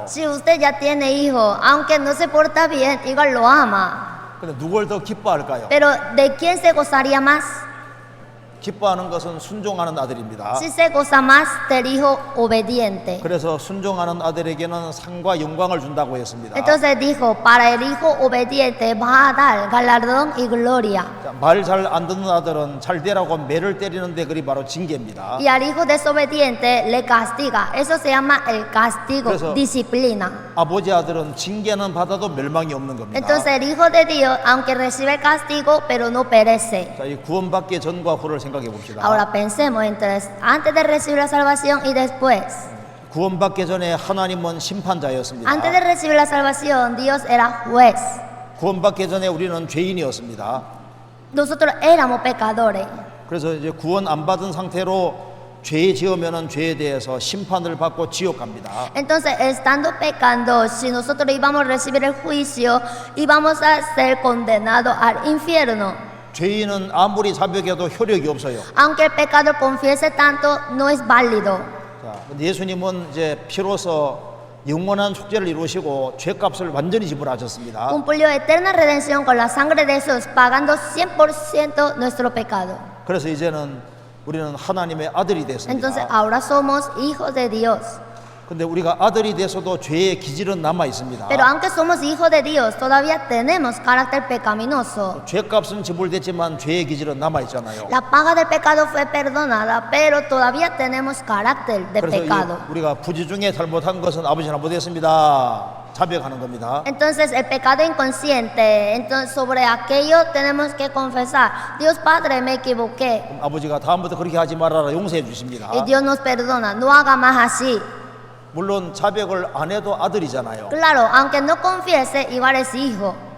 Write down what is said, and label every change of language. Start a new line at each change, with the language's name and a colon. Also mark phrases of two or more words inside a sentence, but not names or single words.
Spanish: Si usted ya tiene hijo, aunque no se porta bien, igual lo ama.
Korean: 근데 누굴 더 기뻐할까요?
Spanish: Pero ¿de quién se gozaría más?
Korean: 기뻐하는 것은 순종하는 아들입니다.
Spanish: Si se goza más del hijo obediente.
Korean: 그래서 순종하는 아들에게는 상과 영광을 준다고 했습니다.
Spanish: Entonces dijo, para el hijo obediente va a dar galardón y gloria.
Korean: 말 잘 안 듣는 아들은 잘 되라고 매를 때리는데 그리 바로 징계입니다.
Spanish: Y al hijo desobediente le castiga. Eso se llama el castigo,
Korean: 그래서
Spanish: disciplina.
Korean: 아버지 아들은 징계는 받아도 멸망이 없는 겁니다.
Spanish: Entonces el hijo de Dios, aunque recibe el castigo, pero no perece.
Korean: 자, 이 구원받기 전과 후를 생각해 봅시다.
Spanish: Ahora pensemos antes de recibir la salvación y después.
Korean: 구원받기 전에 하나님은 심판자였습니다.
Spanish: Antes de recibir la salvación, Dios era juez.
Korean: 구원받기 전에 우리는 죄인이었습니다.
Spanish: Nosotros éramos pecadores.
Korean: 그래서 이제 구원 안 받은 상태로 죄 지으면은 죄에 대해서 심판을 받고 지옥 갑니다.
Spanish: Entonces, estando pecando, si nosotros íbamos a recibir el juicio, íbamos a ser condenados al infierno.
Korean: 죄인은 아무리 자백해도 효력이 없어요.
Spanish: Aunque el pecador confiese tanto, no es válido.
Korean: 자, 근데 예수님은 이제 피로서 영원한 속죄를 이루시고 죄값을 완전히 지불하셨습니다.
Spanish: Cumplió eterna redención con la sangre de Jesús, pagando 100% nuestro pecado.
Korean: 그래서 이제는 우리는 하나님의 아들이
Spanish: Entonces,
Korean: 됐습니다.
Spanish: ahora somos hijos de Dios.
Korean: 근데 우리가 아들이 돼서도 죄의 기질은 남아 있습니다.
Spanish: Pero aunque somos hijos de Dios, todavía tenemos carácter pecaminoso.
Korean: 죄값은 지불됐지만 죄의 기질은 남아 있잖아요.
Spanish: La paga del pecado fue perdonada, pero todavía tenemos carácter de
Korean: 그래서
Spanish: pecado.
Korean: 우리가 부지 중에 잘못한 것은 아버지 잘못했습니다. 자백하는 겁니다.
Spanish: Entonces, el pecado inconsciente, entonces sobre aquello tenemos que confesar. Dios Padre, me equivoqué.
Korean: 그럼 아버지가 다음부터 그렇게 하지 말아라 용서해 주십니다.
Spanish: Y Dios nos perdona. No haga más así.
Korean: 물론 자백을 안 해도 아들이잖아요.
Spanish: Claro, aunque no confiese, igual es hijo.